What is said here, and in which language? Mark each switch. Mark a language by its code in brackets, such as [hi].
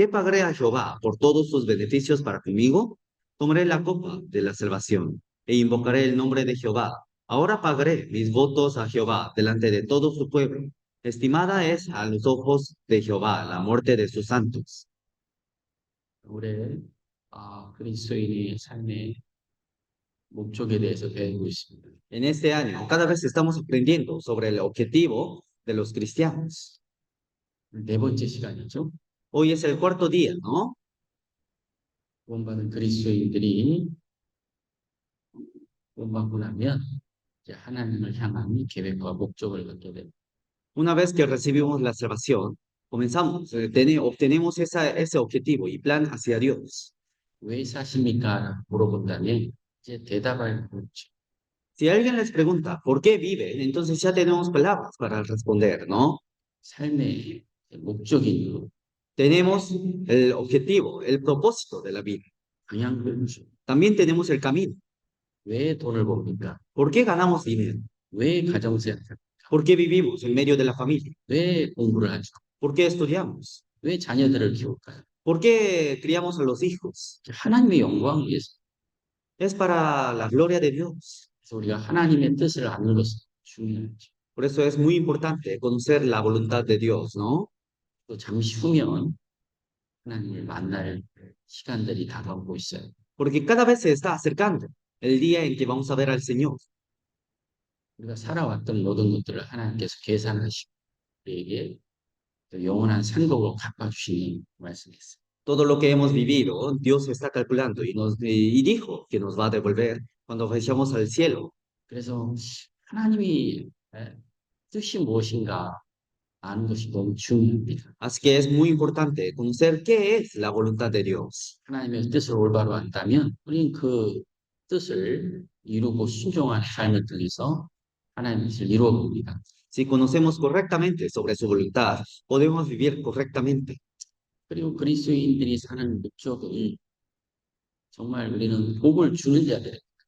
[es] ¿Qué pagaré a Jehová por todos sus beneficios para conmigo? Tomaré la copa de la salvación e invocaré el nombre de Jehová. Ahora pagaré mis votos a Jehová delante de todo su pueblo. Estimada es a los ojos de Jehová la muerte de sus santos. [ko] 올해 그리스도인의 삶의 목적에 대해서 배우고 있습니다. [es] En este año, cada vez estamos aprendiendo sobre el objetivo de los cristianos. [ko] 네 번째 시간이죠. [es] Hoy es el cuarto día, ¿no? [ko] 구원받은 그리스도인들이 구원받고 나면 이제 하나님을 향한 계획과 목적을 갖게 됩니다. [es] Una vez que recibimos la salvación, obtenemos ese objetivo y plan hacia Dios. [ko] 왜 사십니까? 물어본다면 이제 대답할 거죠. [es] Si alguien les pregunta por qué viven, entonces ya tenemos palabras para responder, ¿no? [ko] 삶의 목적인 것, [es] Tenemos el objetivo, el propósito de la vida. [ko] 방향을 [es] También tenemos el camino. [ko] 왜 돈을 법니까? [es] ¿Por qué ganamos dinero? [ko] 왜 가정생활? [es] ¿Por qué vivimos en medio de la familia? [ko] 왜 공부를 하죠? [es] ¿Por qué estudiamos? [ko] 왜 자녀들을 키울까요? [es] ¿Por qué criamos a los hijos? [ko] 하나님의 영광을 위해서. [es] Es para la gloria de Dios. [ko] 그래서 우리가 하나님의 뜻을 아는 것은 중요하죠. [es] Por eso es muy importante conocer la voluntad de Dios, ¿no? [ko] 또 잠시 후면 하나님을 만날 시간들이 다가오고 있어요. [es] porque cada vez se está acercando el día en que vamos a ver al Señor. [ko] 우리가 살아왔던 모든 것들을 하나님께서 계산하시고 우리에게 또 영원한 상속으로 갚아주시는 말씀이었어요. [es] Todo lo que hemos vivido, Dios está calculando y dijo que nos va a devolver cuando vayamos al cielo. [ko] 그래서 하나님이 뜻이 무엇인가 아는 것이 너무 중요합니다. [es] Así que es muy importante conocer qué es la voluntad de Dios. [ko] 하나님의 뜻을 올바로 안다면 우리는 그 뜻을 이루고 순종하는 삶을 통해서 하나님의 뜻을 이루어 봅니다. [es] Si conocemos correctamente sobre su voluntad, podemos vivir correctamente. [ko] 그리고 그리스도인들이 사는 목적은 정말 우리는 복을 주는 자들,